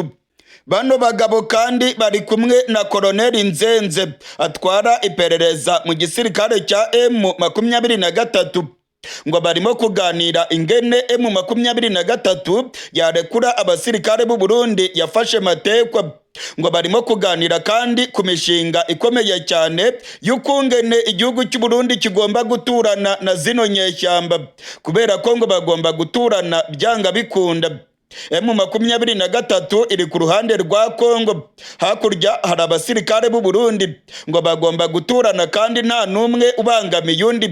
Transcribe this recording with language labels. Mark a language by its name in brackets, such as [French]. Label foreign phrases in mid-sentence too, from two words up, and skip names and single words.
[Kinyarwanda] Bano bagabo kandi bari kumwe na Colonel Nzenze atwara iperereza mu gisirikare cya M23. Ngo barimo kuganira ingene M23 yarekura abasirikare b'u Burundi yafashe matekwa. Ngo barimo kuganira kandi ku mishinga ikomeye cyane y'ukungene igihugu cy'u Burundi kigomba guturana na zino nyeshyamba, kubera ko ngo bagomba guturana byanga bikunda. M23 iri ku ruhande rwa Kongo, hakurya hari abasirikare b'u Burundi ngo bagomba guturana kandi nta numwe ubangamiye undi.